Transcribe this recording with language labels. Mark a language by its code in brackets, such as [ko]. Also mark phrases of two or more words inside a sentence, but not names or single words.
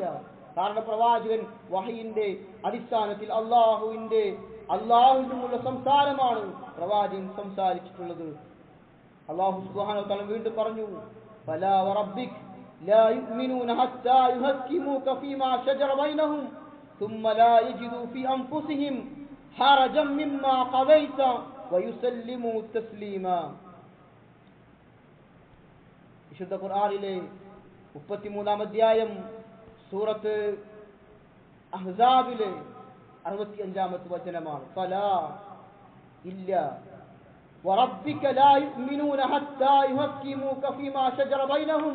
[ml] കാരണം പ്രവാചകൻ വഹയിന്റെ അടിസ്ഥാനത്തിൽ അള്ളാഹുവിൽ നിന്നുള്ള സംസാരമാണ് പ്രവാചകൻ സംസാരിച്ചിട്ടുള്ളത്. [ar] الله سبحانه وتعالى [ml] വീണ്ടും പറഞ്ഞു, [ar] فلا وربك لا يؤمنون حتى يحكموك فيما شجر بينهم ثم لا يجدوا في أنفسهم حرجا مما قضيت ويسلموا تسليما. [ml] വിശുദ്ധ ഖുർആനിലെ 33-ാം അധ്യായം സൂറത്ത് അഹ്സാബിലെ 65-ാമത്തെ വചനമാണ്. [ar] فلا إلا وربك لا يؤمنون حتى يحكموك فيما شجر بينهم.